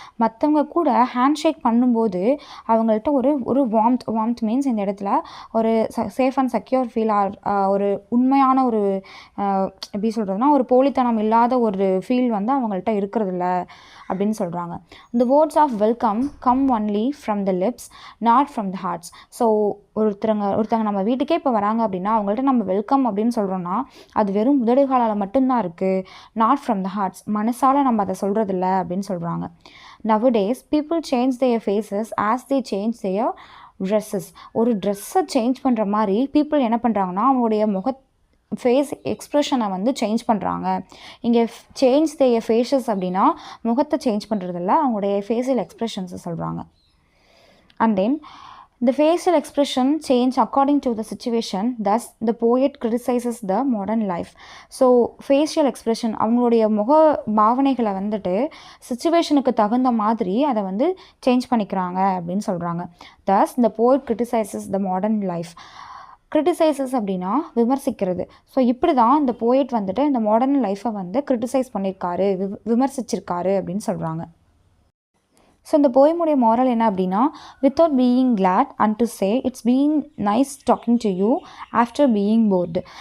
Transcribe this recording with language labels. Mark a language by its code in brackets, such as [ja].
[ta] மற்றவங்க கூட hand shake பண்ணும்போது அவங்கள்ட்ட ஒரு வார்ம்த் மீன்ஸ் இந்த இடத்துல ஒரு சேஃப் அண்ட் செக்யூர் ஒரு உண்மையான ஒரு எப்படி சொல்கிறதுனா ஒரு போலித்தனம் இல்லாத ஒரு ஃபீல் வந்து அவங்கள்ட்ட இருக்கிறதில்ல அப்படின்னு சொல்கிறாங்க. [en] The words of welcome come only from the lips, not from the hearts. [ta] So ஒருத்தங்க நம்ம வீட்டுக்கே இப்போ வராங்க அப்படின்னா அவங்கள்ட்ட நம்ம வெல்கம் அப்படின்னு சொல்கிறோன்னா அது வெறும் உதடுகளால் மட்டும்தான் இருக்குது, [en] not from the hearts, [ta] மனசால் நம்ம அதை சொல்கிறதில்ல அப்படின்னு சொல்கிறாங்க. [en] Nowadays people change their faces as they change their dresses. [ta] ஒரு ட்ரெஸ்ஸை சேஞ்ச் பண்ணுற மாதிரி பீப்புள் என்ன பண்ணுறாங்கன்னா அவங்களுடைய ஃபேஸ் எக்ஸ்ப்ரெஷனை வந்து சேஞ்ச் பண்ணுறாங்க. இங்கே [en] change their faces [ta] அப்படின்னா முகத்தை சேஞ்ச் பண்ணுறதில்ல, அவங்களுடைய ஃபேஷியல் எக்ஸ்ப்ரெஷன்ஸை சொல்கிறாங்க. [en] And then the facial expression change according to the situation, thus the poet criticizes the modern life. [ta] So facial expression அவங்களுடைய முக பாவனைகளை வந்துட்டு சிச்சுவேஷனுக்கு தகுந்த மாதிரி அதை வந்து சேஞ்ச் பண்ணிக்கிறாங்க அப்படின்னு சொல்கிறாங்க. [en] thus the poet criticizes the modern life. [ta] Criticises அப்படின்னா விமர்சிக்கிறது. ஸோ இப்படி தான் இந்த போயட் வந்துட்டு இந்த மாடர்ன் லைஃப்பை வந்து கிரிட்டிசைஸ் பண்ணியிருக்காரு, விமர்சிச்சிருக்காரு அப்படின்னு சொல்கிறாங்க. ஸோ இந்த போயமுடைய மாரல் என்ன அப்படின்னா [en] Without being glad and to say it's being nice talking to you after being bored.